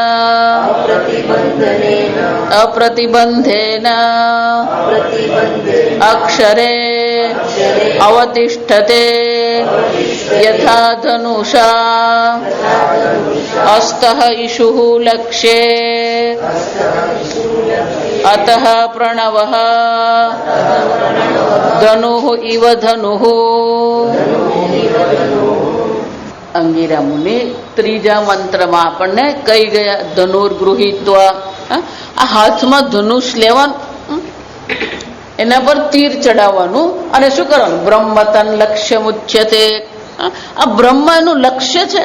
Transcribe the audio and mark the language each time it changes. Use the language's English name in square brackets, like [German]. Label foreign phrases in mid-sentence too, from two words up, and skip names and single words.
[Sanskrit] अक्षरे अवतिष्ठते यथा धनुषा अस्तः इषुः लक्ष्ये अतः प्रणवः धनुः इव धनुः. [Gujarati] અંગીરા મુનિ ત્રીજા મંત્રમાં આપણને કહી ગયા ધનુર્ગૃહીત્વા, આ હાથમાં ધનુષ લેવાનું, એના પર તીર ચડાવવાનું અને શું કરવાનું? [Sanskrit] બ્રહ્મતન લક્ષ્ય મુચ્યતે. [Gujarati] આ બ્રહ્મ એનું લક્ષ્ય છે.